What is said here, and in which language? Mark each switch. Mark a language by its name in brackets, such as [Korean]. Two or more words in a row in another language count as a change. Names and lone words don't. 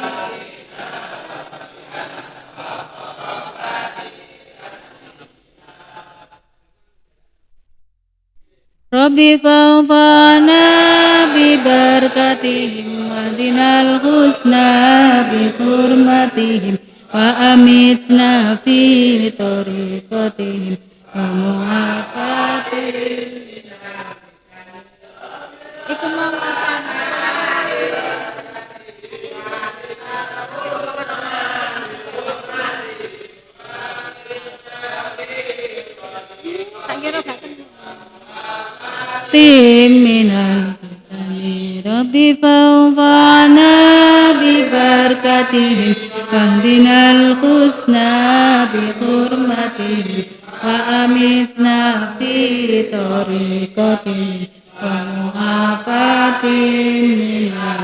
[Arabic] ربِّ فانفعنا ب بركاتهم و اهدنا الحسنى ب حرمتهم و أمتنا في طريقتهم و معافاتهم. [Javanese] Iku mau apa? Tak kira gak minal [Arabic] ربِّ فانفعنا ب بركاتهم واهدنا الحسنى ب حرمتهم و أمتنا في طريقتهم و معافاة.